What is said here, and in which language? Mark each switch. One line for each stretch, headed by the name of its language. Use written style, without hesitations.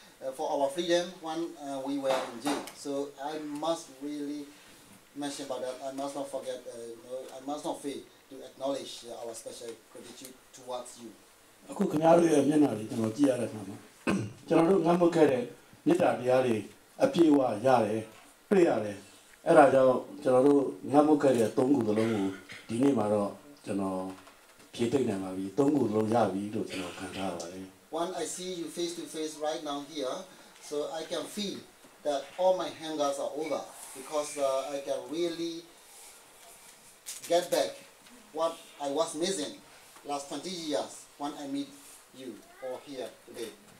English: for our freedom when we were in jail. So I must really mention about that. I must not forget, I must not fail to acknowledge our special gratitude towards you.
Burmese: အခုခင်ဗျားတို့ရဲ့မျက်နှာတွေကျွန်တော်ကြည့်ရတဲ့အခါမှာကျွန်တော်တို့ငတ်မွတ်ခဲ့တဲ့မေတ္တာတရားတွေအပြည့်အဝရတယ်တွေ့ရတယ်အဲ့ဒါကြောင့်ကျွန်တော်တို့ငတ်မွတ်ခဲ့တဲ့သုံးခုသလုံးကိုဒီနေ့မှာတော့ကျွန်တော်ဖြည့်သိမ့်နိုင်ပါပြီသုံးခုလုံးရပြီလို့ကျွန်တော်ခံစားရပါတယ်
English: When I see you face to face right now here, so I can feel that all my hangers are over because I can really get back what I was missing last 20 years when I meet you all here today.